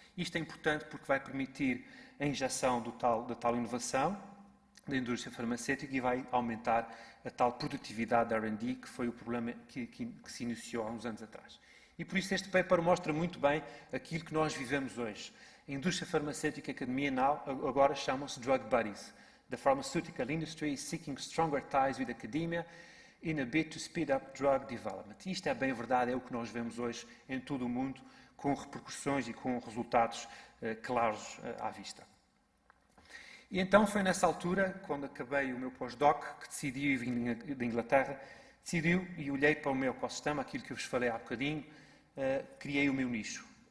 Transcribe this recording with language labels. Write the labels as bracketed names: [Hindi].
[Portuguese] Isto é importante porque vai permitir a injeção da tal inovação da indústria farmacêutica e vai aumentar a tal produtividade da R&D, que foi o problema que se iniciou há uns anos atrás. E por isso este paper mostra muito bem aquilo que nós vivemos hoje. A indústria farmacêutica, a academia agora chamam-se Drug Buddies. [English] The pharmaceutical industry is seeking stronger ties with academia in a bid to speed up drug development. [Portuguese] E isto é bem verdade, é o que nós vemos hoje em todo o mundo, com repercussões e com resultados claros à vista. E então foi nessa altura, quando acabei o meu pós-doc, que decidi ir vir da Inglaterra, e olhei para o meu ecossistema, aquilo que eu vos falei há bocadinho, criei o meu nicho.